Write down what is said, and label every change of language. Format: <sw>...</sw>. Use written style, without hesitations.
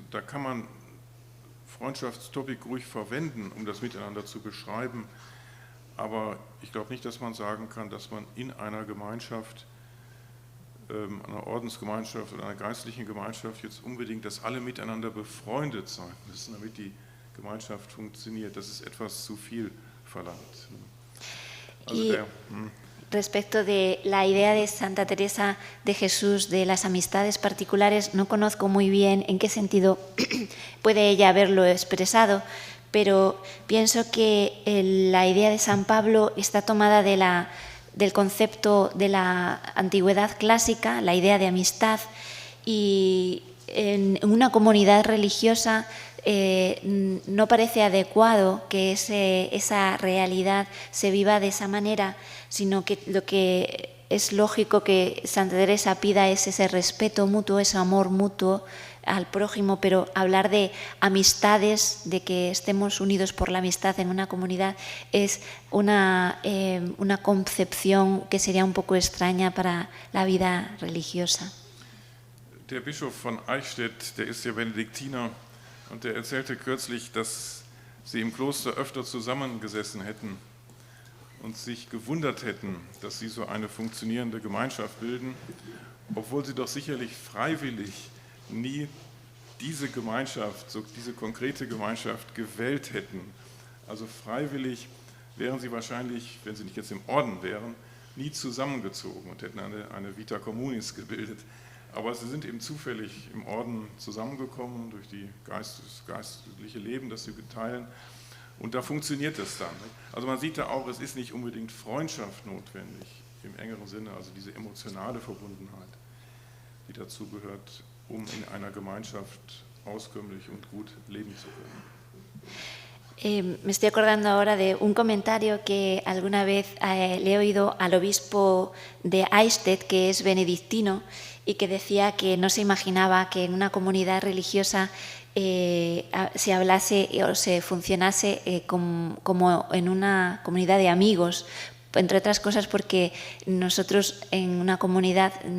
<de>Da kann man Freundschaftstopik ruhig verwenden, um das Miteinander zu beschreiben, aber ich glaube nicht, dass man sagen kann, dass man in einer Gemeinschaft, einer Ordensgemeinschaft oder einer geistlichen Gemeinschaft jetzt unbedingt, dass alle miteinander befreundet sein müssen, damit die Gemeinschaft funktioniert. Das ist etwas zu viel verlangt. Also</de> <es>respecto de la idea de Santa Teresa de Jesús de las amistades particulares, no conozco muy bien en qué sentido puede ella haberlo expresado, pero pienso que la idea de San Pablo está tomada del concepto de la antigüedad clásica, la idea de amistad, y en una comunidad religiosa no parece adecuado que esa realidad se viva de esa manera, sino que lo que es lógico que Santa Teresa pida es ese respeto mutuo, ese amor mutuo al prójimo, pero hablar de amistades, de que estemos unidos por la amistad en una comunidad, es una concepción que sería un poco extraña para la vida religiosa.</es> <de>Der Bischof von Eichstätt, der ist ja Benediktiner, und der erzählte kürzlich, dass sie im Kloster öfter zusammengesessen hätten und sich gewundert hätten, dass sie so eine funktionierende Gemeinschaft bilden, obwohl sie doch sicherlich freiwillig nie diese Gemeinschaft, so diese konkrete Gemeinschaft gewählt hätten. Also freiwillig wären sie wahrscheinlich, wenn sie nicht jetzt im Orden wären, nie zusammengezogen und hätten eine Vita Communis gebildet. Aber sie sind eben zufällig im Orden zusammengekommen durch das geistliche Leben, das sie teilen. Und da funktioniert es dann. Also man sieht da auch, es ist nicht unbedingt Freundschaft notwendig im engeren Sinne, also diese emotionale Verbundenheit, die dazu gehört, um in einer Gemeinschaft auskömmlich und gut leben zu können.</de> <es>Me estoy acordando ahora de un comentario que alguna vez le he oído al obispo de Eichstätt, que es benedictino, y que decía que no se imaginaba que en una comunidad religiosa se hablase o se funcionase como en una comunidad de amigos, entre otras cosas porque nosotros en una comunidad</es>